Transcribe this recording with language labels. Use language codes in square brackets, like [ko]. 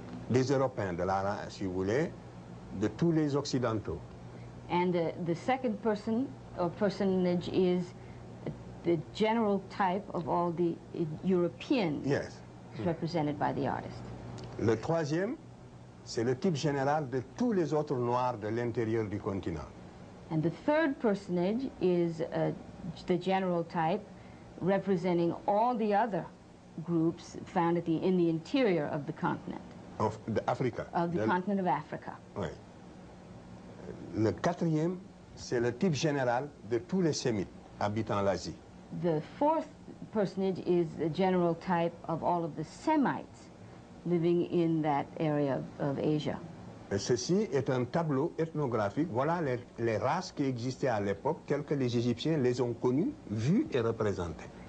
[fr] des Européens, si vous voulez, de tous les Occidentaux. [en] And the second person or personage is the general type of all the Europeans represented by the artist. [fr] Le troisième, c'est le type général de tous les autres Noirs de l'intérieur du continent. [en] And the third personage is the general type representing all the other groups found in the interior of the continent. Of the continent of Africa. [fr] Oui. Le quatrième, c'est le type général de tous les Sémites habitant l'Asie. [en] The fourth personage is the general type of all of the Semites living in that area of Asia. [fr] Et ceci est un tableau ethnographique. Voilà les races qui existaient à l'époque, telles que les Égyptiens les ont connues, vues et représentées.